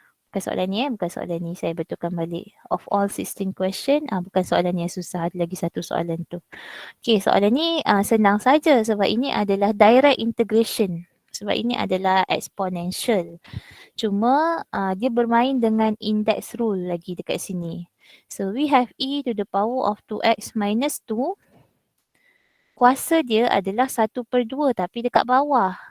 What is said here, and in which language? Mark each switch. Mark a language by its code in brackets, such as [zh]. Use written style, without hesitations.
[ms] Bukan soalan ni bukan soalan ni. Saya betulkan balik. [en] Of all 16 question, [ms] bukan soalan yang susah. Ada lagi satu soalan tu. Okay, soalan ni senang saja sebab ini adalah direct integration. Sebab ini adalah exponential. Cuma dia bermain dengan index rule lagi dekat sini. [en] So we have e to the power of 2x minus 2. [ms] Kuasa dia adalah 1/2 tapi dekat bawah.